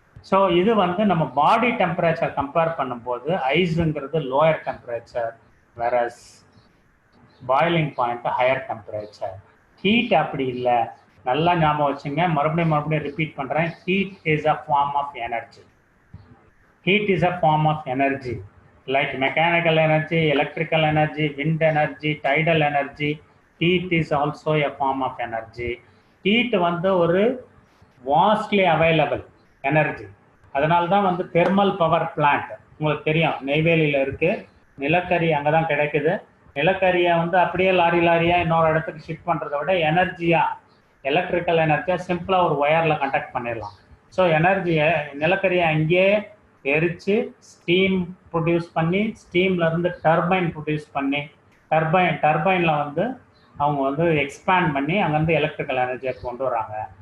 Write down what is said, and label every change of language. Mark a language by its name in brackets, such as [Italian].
[Tamil] So இது வந்து நம்ம பாடி டெம்பரேச்சர் கம்பேர் பண்ணும்போது ஐஸுங்கிறது lower temperature, whereas boiling point higher temperature. Heat அப்படி இல்லை, நல்லா ஞாபகம் வச்சுங்க, மறுபடியும் ரிப்பீட் பண்ணுறேன். [English] Heat is a form of energy. Heat is a form of energy, like mechanical energy, electrical energy, wind energy, tidal energy. Heat is also a form of energy. Heat [Tamil] வந்து ஒரு [English] vastly available energy. [Tamil] அதனால தான் வந்து thermal power plant உங்களுக்கு தெரியும், நெய்வேலியில் இருக்குது. நிலக்கரி அங்கே தான் கிடைக்குது. நிலக்கரியை வந்து அப்படியே லாரியாக இன்னொரு இடத்துக்கு ஷிஃப்ட் பண்ணுறதை விட எனர்ஜியாக, எலக்ட்ரிக்கல் எனர்ஜியாக சிம்பிளாக ஒரு ஒயரில் கண்டக்ட் பண்ணிடலாம். ஸோ எனர்ஜியை, நிலக்கரியை அங்கேயே எரித்து ஸ்டீம் ப்ரொடியூஸ் பண்ணி, ஸ்டீம்லேருந்து டர்பைன் ப்ரொடியூஸ் பண்ணி, டர்பைனில் வந்து அவங்க வந்து எக்ஸ்பேண்ட் பண்ணி அங்கேருந்து எலக்ட்ரிக்கல் எனர்ஜியை கொண்டு வராங்க.